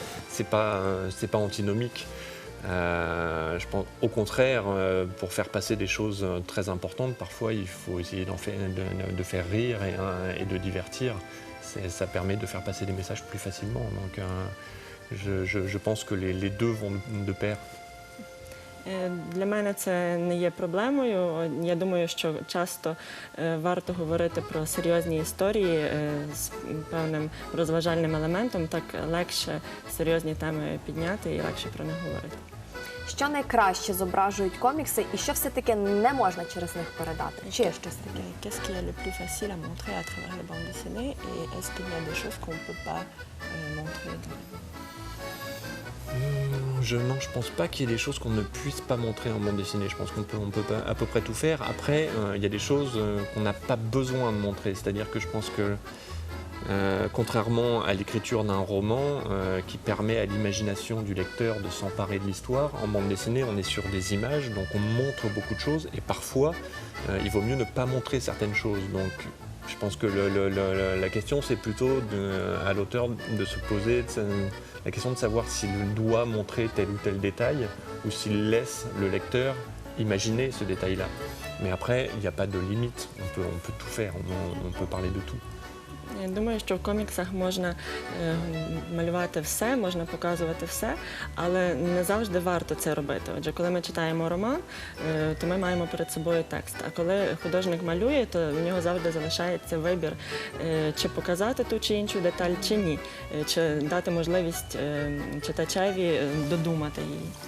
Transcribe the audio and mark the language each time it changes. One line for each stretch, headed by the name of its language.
French: C'est pas antinomique. Je pense, au contraire, pour faire passer des choses très importantes, parfois il faut essayer de faire rire et de divertir. Ça permet de faire passer des messages plus facilement. Donc je pense que les deux vont de pair.
Ukrainian: Для мене це не є проблемою. Я думаю, що часто варто говорити про серйозні історії з певним розважальним елементом, так легше серйозні теми підняти і легше про них говорити. Що найкраще зображують комікси і що все-таки не можна через них передати? Чи є щось таке?
French: Qu'est-ce qui est le plus facile à montrer à travers les bandes dessinées et est-ce qu'il y a des choses qu'on ne peut pas montrer dans les... Non, je pense pas qu'il y ait des choses qu'on ne puisse pas montrer en bande dessinée. Je pense qu'on peut pas à peu près tout faire. Après, il y a des choses qu'on n'a pas besoin de montrer. C'est-à-dire que je pense que, contrairement à l'écriture d'un roman qui permet à l'imagination du lecteur de s'emparer de l'histoire, en bande dessinée, on est sur des images, donc on montre beaucoup de choses. Et parfois, il vaut mieux ne pas montrer certaines choses. Donc, je pense que la question, c'est plutôt à l'auteur de se poser la question de savoir s'il doit montrer tel ou tel détail ou s'il laisse le lecteur imaginer ce détail-là. Mais après, il n'y a pas de limite, on peut tout faire, on peut parler de tout.
Ukrainian: Я думаю, що в коміксах можна малювати все, можна показувати все, але не завжди варто це робити. Отже, коли ми читаємо роман, то ми маємо перед собою текст. А коли художник малює, то в нього завжди залишається вибір, чи показати ту чи іншу деталь, чи ні, чи дати можливість читачеві додумати її.